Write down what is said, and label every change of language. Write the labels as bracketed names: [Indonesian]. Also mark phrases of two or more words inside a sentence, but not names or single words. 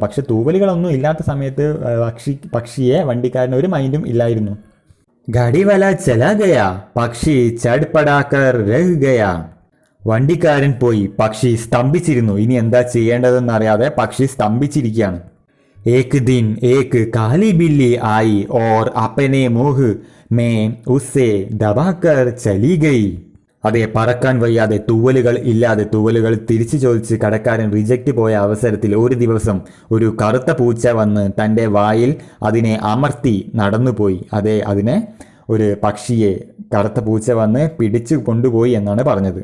[Malayalam] പക്ഷെ തൂവലുകളൊന്നും ഇല്ലാത്ത സമയത്ത് പക്ഷിയെ വണ്ടിക്കാരന് ഒരു മൈൻഡും ഇല്ലായിരുന്നു. [Hindi] गाड़ीवाला चला गया, पक्षी छटपटाकर रह गया. [Malayalam] വണ്ടിക്കാരൻ പോയി, പക്ഷി സ്തംഭിച്ചിരുന്നു. ഇനി എന്താ ചെയ്യേണ്ടതെന്ന് അറിയാതെ പക്ഷി സ്തംഭിച്ചിരിക്കുകയാണ്. [Hindi] एक दिन एक काली बिल्ली आई और अपने मुंह में उसे दबाकर चली गई. [Malayalam] അതെ, പറക്കാൻ വയ്യാതെ തൂവലുകൾ ഇല്ലാതെ തൂവലുകൾ തിരിച്ചു ചോദിച്ച് കടക്കാരൻ റിജക്റ്റ് പോയ അവസരത്തിൽ ഒരു ദിവസം ഒരു കറുത്ത പൂച്ച വന്ന് തൻ്റെ വായിൽ അതിനെ അമർത്തി നടന്നുപോയി. അതെ, അതിനെ ഒരു പക്ഷിയെ കറുത്ത പൂച്ച വന്ന് പിടിച്ചു കൊണ്ടുപോയി എന്നാണ് പറഞ്ഞത്.